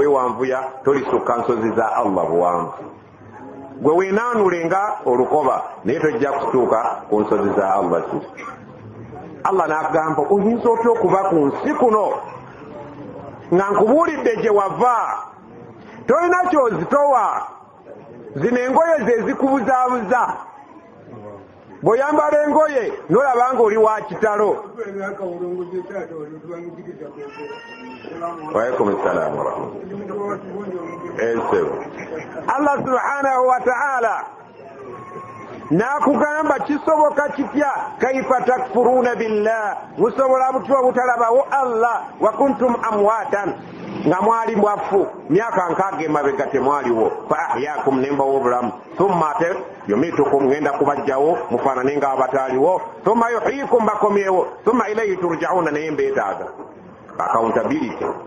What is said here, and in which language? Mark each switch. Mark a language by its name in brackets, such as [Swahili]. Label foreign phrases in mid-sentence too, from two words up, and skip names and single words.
[Ganda] weewanvuya tolisukka nsozi za Allah buwanvu gwe weenaanulenga olukoba naye tojja kutuuka ku nsozi za Allah ki Allah n'agamba oyinza otya okuba ku nsi kuno nga nkubuulidde gye wava tolina kyozitowa zino engoye ze zikubuzaabuza bw'oyambala engoye n'olaba nga oli wa kitalo. [Arabic] وعليكم السلام ورحمة الله. [Ganda] Allah [Arabic] سبحانه وتعالى [Ganda] n'akugamba kisoboka kitya [Arabic] كيف تكفرون بالله [Ganda] musobola butwa butalabawo Allah [Arabic] وكنتم أمواتا [Ganda] nga mwali mwafu myaka nkaaga emabega temwaliwo [Arabic] فأحياكم [Ganda] nembawo obulamu thumma ate yumitukum ngenda kubajjawo mufaanane nga abataaliwo [Arabic] ثم يحييكم [Ganda] bakomyewo [Arabic] ثم إليه ترجعون [Ganda] naye mbeetaaga accountability